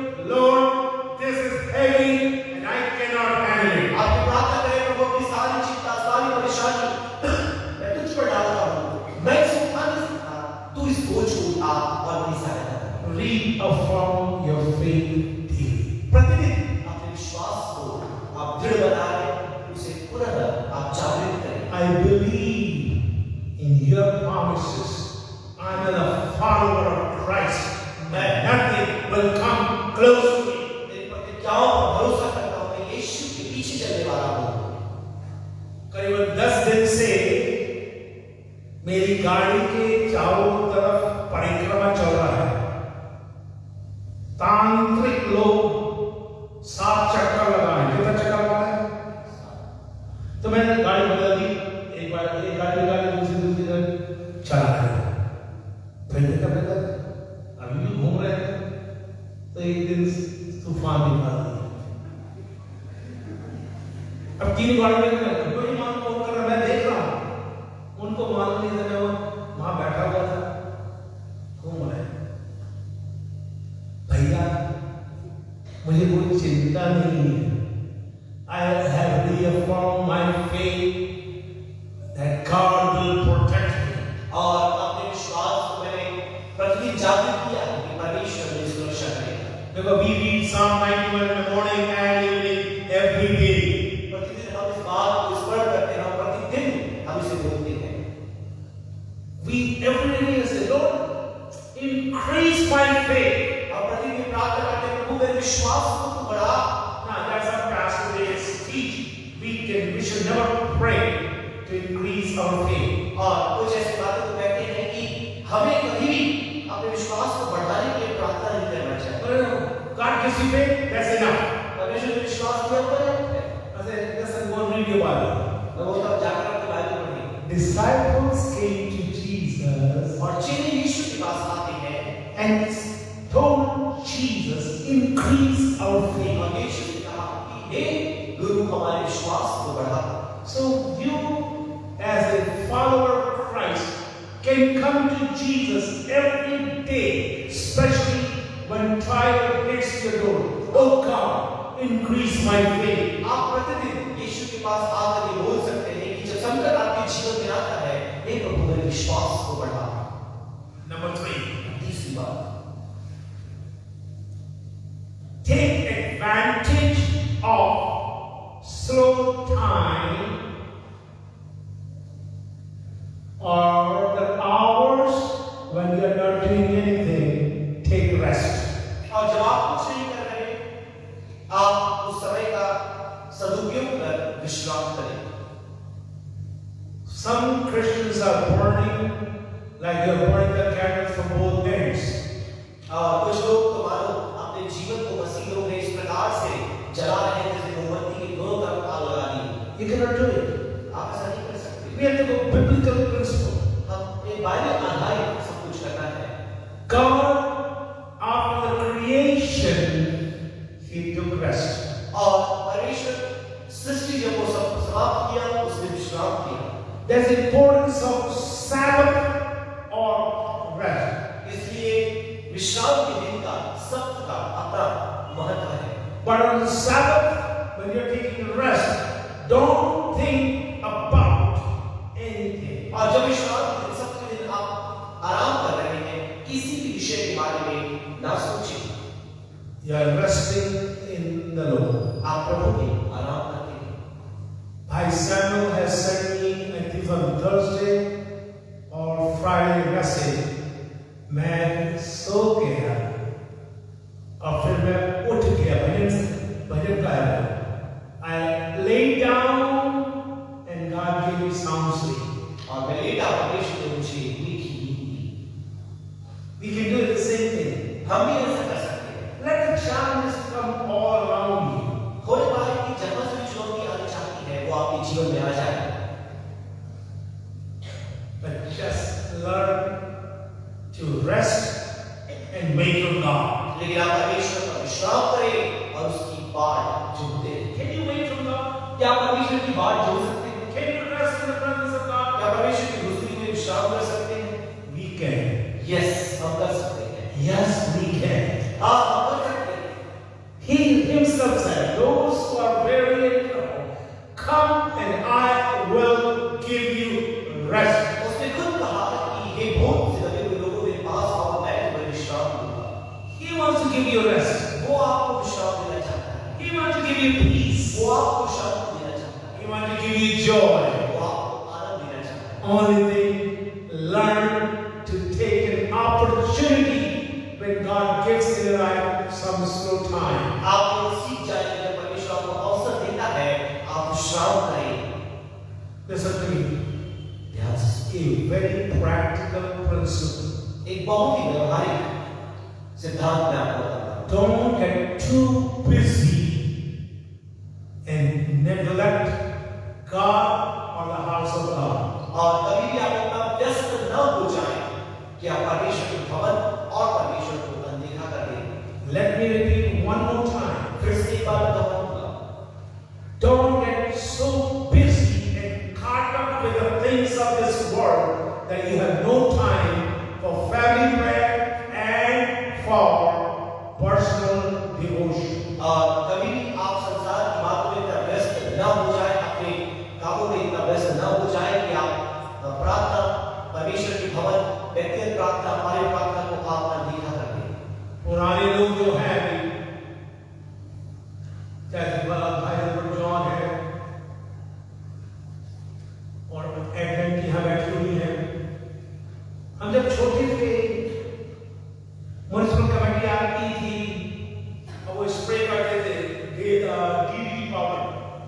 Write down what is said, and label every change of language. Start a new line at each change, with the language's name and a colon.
English: Lord, this is heavy and I cannot handle it.
Hindi: आप प्रार्थना करें, प्रभु अपनी सारी चिंता, सारी परेशानी मैं तुझ पर डालता हूँ। मैं इसे उठा नहीं सकता, तू इस बोझ को उठा और मेरी सहायता कर।
English: Reaffirm your faith daily.
Hindi: प्रतिदिन अपने विश्वास को आप दृढ़ बनाएं, उसे पुनः आप जागृत करें।
English: I believe in your promises. I'm a follower of Christ. Nothing will come close to me.
Hindi: मेरी प्रतिज्ञाओं पर भरोसा करता हूँ, मैं यीशु के पीछे चलने वाला हूँ। करीबन 10 दिन से मेरी गाड़ी के चारों तरफ परिक्रमा चल रहा है। तांत्रिक लोग 7 चक्कर लगाए। कितना चक्कर लगाए? तो मैंने गाड़ी बदल दी। एक बार एक गाड़ी निकाली, दूसरी गाड़ी चला गया। फिर देखा अभी भी घूम रहे थे, तो एक दिन तूफान निकाल दिया। अब 3 गाड़ी में कोई मालूम कौन कर रहा, मैं देख रहा हूं, उनको मालूम नहीं था, मैं वहां बैठा हुआ था, घूम रहे। भैया मुझे कोई चिंता नहीं है।
English: I have reaffirmed my faith that God will protect me.
Hindi: और अपने विश्वास को मैंने प्रतिदिन जागृत किया है कि परमेश्वर मेरी सुरक्षा करेगा।
English: Because we read Psalm 91 in the morning and evening every day.
Hindi: प्रतिदिन हम इस बात को स्मरण करते हैं, हम प्रतिदिन हम इसे बोलते हैं।
English: We every day say, Lord, increase my faith.
Hindi: हम प्रतिदिन प्रार्थना करते हैं, प्रभु मेरे विश्वास को तू बढ़ा।
English: Now that's our pastor today's teach. We should never pray to increase our faith.
Hindi: और कुछ ऐसी बातें तो कहते हैं कि हमें कभी भी अपने विश्वास को बढ़ाने के लिए प्रार्थना नहीं करना चाहिए।
English: God gives you faith, that's enough.
Hindi: परमेश्वर ने विश्वास किया पर्याप्त है।
English: I said, listen, go and read your Bible.
Hindi: तो वो तब जाकर अपनी बाइबल पढ़ेंगे।
English: Disciples came to Jesus
Hindi: और चेले यीशु के पास आते हैं
English: and told Jesus, increase our faith.
Hindi: और यीशु ने कहा कि हे गुरु हमारे विश्वास को बढ़ा।
English: So you, as a follower of Christ, can come to Jesus every day, especially when trial hits your door. Oh God, increase my faith.
Hindi: आप प्रतिदिन यीशु के पास आकर ये बोल सकते हैं कि जब संकट आपके जीवन में आता है, हे प्रभु मेरे विश्वास को बढ़ा।
English: Number 3,
Hindi: तीसरी बात,
English: take advantage of slow time or the hours when you are not doing anything. Take rest.
Hindi: और जब आप कुछ नहीं कर रहे, आप उस समय का सदुपयोग कर विश्राम करें।
English: Some Christians are burning like they are burning the candles from both ends.
Hindi: कुछ लोग तो मानो अपने जीवन को मसीह लोग ने इस प्रकार से जला रहे हैं जैसे मोमबत्ती के दोनों तरफ आग लगा दी।
English: You cannot do it.
Hindi: आप ऐसा नहीं कर सकते।
English: We have to go biblical principle.
Hindi: हम एक बाइबल आधारित सब कुछ करना है।
English: God, after the creation, He took rest.
Hindi: और परमेश्वर सृष्टि जब वो सब समाप्त किया, उसने विश्राम किया।
English: There's importance of Sabbath or rest.
Hindi: इसलिए विश्राम के दिन का सप्त का अपना महत्व है।
English: But on the Sabbath, when you're taking rest, don't think about anything.
Hindi: और जब विश्राम के दिन सप्त के दिन आप आराम कर रहे हैं, किसी भी विषय के बारे में ना सोचें।
English: You are resting in the Lord.
Hindi: आप प्रभु में आराम करते हैं।
English: Bhai Samuel has sent me, I think on Thursday or Friday message.
Hindi: मैं सो गया और फिर मैं उठ गया, भजन गाया।
English: I lay down and God gave me sound sleep.
Hindi: और मैं लेटा, परमेश्वर ने मुझे मीठी नींद दी।
English: We can do the same thing.
Hindi: हम भी ऐसा कर सकते हैं।
English: Let the challenges come all around you.
Hindi: होने वाली की जन्म से चुनौती आनी चाहती है, वो आपके जीवन में आ जाए।
English: But just learn to rest and wait on God.
Hindi: लेकिन आप परमेश्वर का विश्राम करें और उसकी बाट जोड़ते रहें।
English: Can you wait on God?
Hindi: क्या आप परमेश्वर की बाट जोड़ सकते हैं?
English: Can you rest in the presence of God?
Hindi: क्या परमेश्वर की हुजूरी में विश्राम कर सकते हैं?
English: We can.
Hindi: यस, हम कर सकते हैं। नजदीक है। आप कर सकते हैं।
English: He himself said, those who are weary and troubled, come and I will give you rest.
Hindi: उसने खुद कहा कि हे भूत से लगे हुए लोगों मेरे पास आओ, मैं तुम्हें विश्राम दूंगा।
English: He wants to give you rest.
Hindi: वो आपको विश्राम देना चाहता है।
English: He wants to give you peace.
Hindi: वो आपको शांति देना चाहता है।
English: He wants to give you joy.
Hindi: वो आपको आनंद देना चाहता है।
English: Only thing, learn to take an opportunity when God gives in your life some slow time.
Hindi: आप ये सीख जाएंगे जब परमेश्वर आपको अवसर देता है, आप विश्राम करें।
English: Listen to me.
Hindi: ध्यान से।
English: A very practical principle.
Hindi: एक बहुत ही व्यवहारिक सिद्धांत मैं आपको बताता हूँ।
English: Don't get too busy and neglect God or the house of God.
Hindi: और कभी भी आप इतना व्यस्त न हो जाएं कि आप परमेश्वर के भवन और परमेश्वर को अनदेखा कर दें।
English: Let me repeat one more time.
Hindi: फिर से एक बार दोहराऊंगा।
English: Don't get so busy and caught up with the things of this world that you have no time for family prayer and for personal devotion.
Hindi: और कभी भी आप संसार की बातों में इतना व्यस्त न हो जाए, अपने कामों में इतना व्यस्त न हो जाए कि आप प्रार्थना, परमेश्वर की भवन, व्यक्तिगत प्रार्थना, हमारी प्रार्थना को आप अनदेखा कर दें। पुराने लोग जो हैं, चाहे भाई जॉन है और एडवेंट यहाँ बैठी हुई है, हम जब छोटे थे म्युनिसिपल कमेटी आती थी और वो स्प्रे करते थे डीडीटी पाउडर।